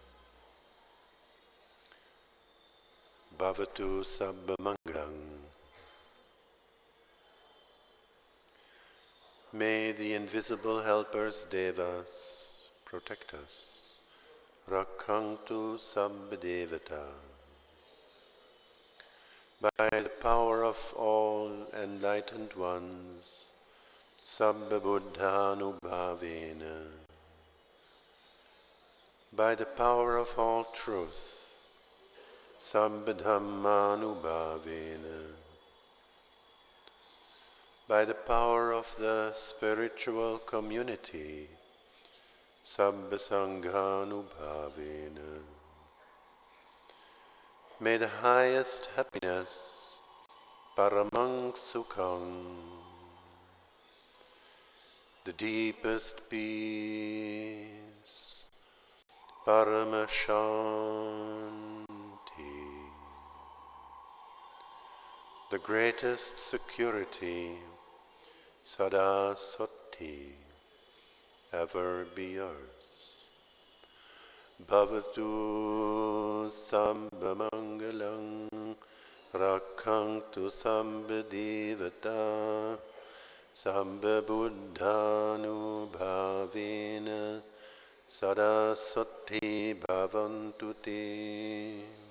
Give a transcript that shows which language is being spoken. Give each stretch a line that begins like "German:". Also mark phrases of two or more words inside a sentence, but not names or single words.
Pali: Bhavatu sabba mangalam.
English: May the invisible helpers, devas, protect us.
Pali: Rakhantu sabba devata.
English: By the power of all enlightened ones,
Pali: sabba buddhanubhavena.
English: By the power of all truth,
Pali: sabba dhammanubhavena.
English: By the power of the spiritual community,
Pali: sabba sanghanubhavena.
English: May the highest happiness,
Pali: paramang sukham,
English: the deepest peace, paramashanti, the greatest security,
Pali: sada sati,
English: ever be yours.
Pali: Bhavatu samba mangalam, rakhantu samba devata, samba buddhanubhavena, sada sati bhavantu te.